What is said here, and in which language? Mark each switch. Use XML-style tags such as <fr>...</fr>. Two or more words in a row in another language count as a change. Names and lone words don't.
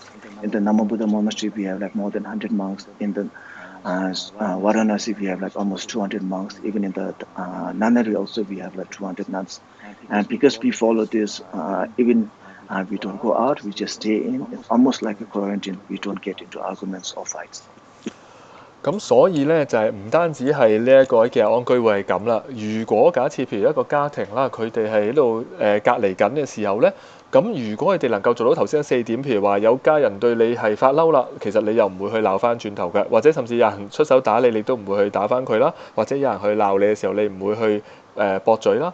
<en>In the Namo Buddha Monastery we have like more than 100 monks. In the Varanasi we have like almost 200 monks. Even in the nunnery also we have like 200 nuns. And because we follow this, even we don't go out, we just stay in. It's almost like a quarantine. We don't get into arguments or fights.</en> <yue>咁所以咧就係唔單止係呢一個嘅安居會係咁啦。如果假設譬如一個家庭啦，佢哋係喺度隔離緊嘅時候咧，咁如果佢哋能夠做到頭先4點，譬如話有家人對你係發嬲啦，其實你又唔會去鬧翻轉頭嘅，或者甚至有人出手打你，你都唔會去打翻佢啦，或者有人去鬧你嘅時候，你唔會去駁嘴啦。</yue>